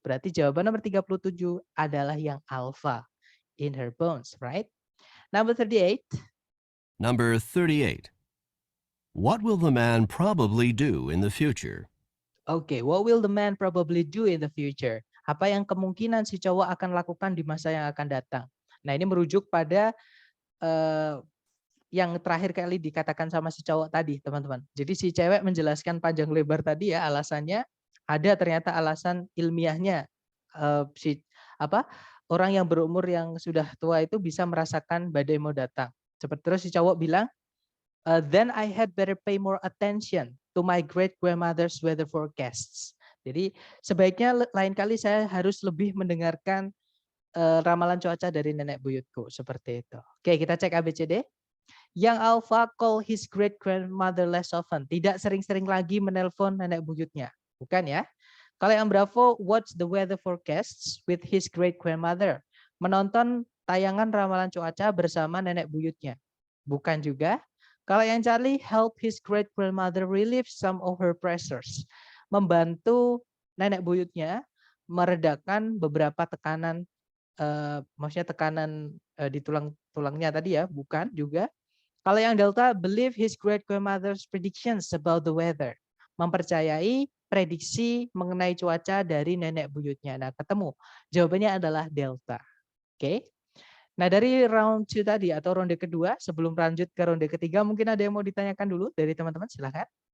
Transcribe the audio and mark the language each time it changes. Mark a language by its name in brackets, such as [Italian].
[Indonesian] Berarti jawaban nomor 37 adalah yang alpha, [English] in her bones, right? Number 38. Number 38. What will the man probably do in the future? Oke, what will the man probably do in the future? [Indonesian] Apa yang kemungkinan si cowok akan lakukan di masa yang akan datang? Nah, ini merujuk pada yang terakhir kali dikatakan sama si cowok tadi, teman-teman. Jadi si cewek menjelaskan panjang lebar tadi ya alasannya, ada ternyata alasan ilmiahnya. Orang yang berumur yang sudah tua itu bisa merasakan badai mau datang. Terus si cowok bilang, [English] then I had better pay more attention to my great grandmother's weather forecasts. [Indonesian] Jadi sebaiknya lain kali saya harus lebih mendengarkan ramalan cuaca dari nenek buyutku, seperti itu. Oke, kita cek ABCD. [English] Yang alpha call his great grandmother less often. [Indonesian] Tidak sering-sering lagi menelpon nenek buyutnya. Bukan ya? Kalau yang [English] bravo, watch the weather forecasts with his great grandmother. [Indonesian] Menonton tayangan ramalan cuaca bersama nenek buyutnya. Bukan juga. Kalau yang [English] Charlie, help his great grandmother relieve some of her pressures. [Indonesian] Membantu nenek buyutnya meredakan beberapa tekanan, maksudnya tekanan di tulang-tulangnya tadi ya, bukan juga. Kalau yang [English] Delta, believe his great grandmother's predictions about the weather. [Indonesian] Mempercayai prediksi mengenai cuaca dari nenek buyutnya. Nah, ketemu. Jawabannya adalah Delta. Oke. Nah, dari round 2 tadi atau ronde kedua, sebelum lanjut ke ronde ketiga, mungkin ada yang mau ditanyakan dulu dari teman-teman, silakan.